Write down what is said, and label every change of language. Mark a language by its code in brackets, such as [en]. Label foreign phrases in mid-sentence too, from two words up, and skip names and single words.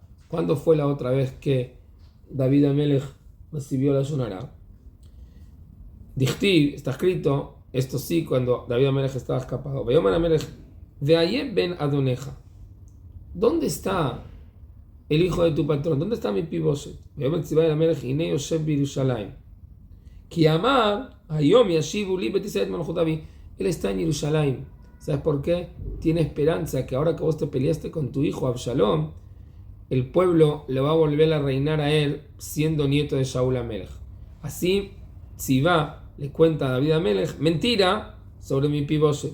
[es] ¿Cuándo fue la otra vez que David Amelech recibió la Shonara? Dichtiv, está escrito, esto sí, cuando David Amelech estaba escapado. [he] ויאמר המלך, ואיה בן אדוניך. [es] ¿Dónde está el hijo de tu patrón? ¿Dónde está Mipiboshet? [he] ויאמר ציבא המלך, הנה יושב בירושלים. כי אמר, היום ישיבו לי בית ישראל מלכות אבי. [es] Él está en Jerusalén. ¿Sabes por qué? Tiene esperanza que ahora que vos te peleaste con tu hijo Absalom, el pueblo le va a volver a reinar a él siendo nieto de Shaul Amelech. Así, Tzivá le cuenta a David Amelech mentira sobre mi Mepiboshet.